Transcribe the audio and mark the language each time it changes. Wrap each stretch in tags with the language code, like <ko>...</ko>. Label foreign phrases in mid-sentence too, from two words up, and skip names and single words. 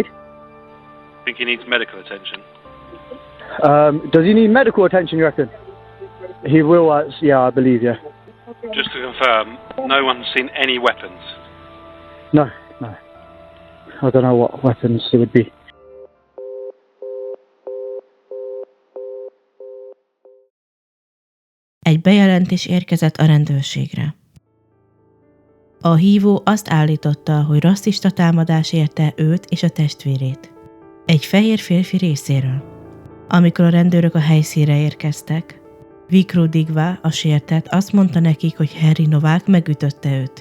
<en>I think he needs medical attention. Does he need medical attention, you reckon? He will, yeah, I believe, yeah. Just to confirm, no one's seen any weapons? No. I don't know what weapons it would be.</en> <hu>Egy bejelentés érkezett a rendőrségre. A hívó azt állította, hogy rasszista támadás érte őt és a testvérét. Egy fehér férfi részéről. Amikor a rendőrök a helyszínre érkeztek, Vikru Digva, a sértett, azt mondta nekik, hogy Henry Novák megütötte őt.</hu>